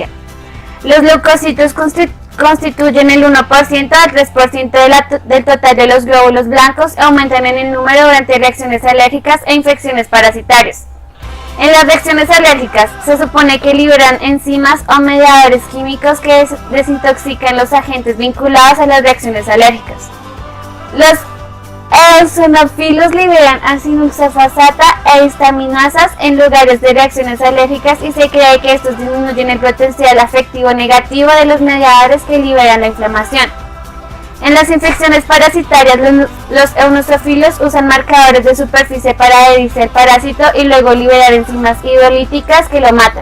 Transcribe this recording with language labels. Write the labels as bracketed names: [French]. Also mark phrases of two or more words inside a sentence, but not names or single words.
[Spanish] Los leucocitos constituyen el 1% al 3% del total de los glóbulos blancos y aumentan en el número durante reacciones alérgicas e infecciones parasitarias. En las reacciones alérgicas se supone que liberan enzimas o mediadores químicos que desintoxican los agentes vinculados a las reacciones alérgicas. Los eosinofilos liberan acisulfosfata e histaminasas en lugares de reacciones alérgicas y se cree que estos disminuyen el potencial afectivo negativo de los mediadores que liberan la inflamación. En las infecciones parasitarias, los eosinofilos usan marcadores de superficie para adherirse al parásito y luego liberar enzimas hidrolíticas que lo matan.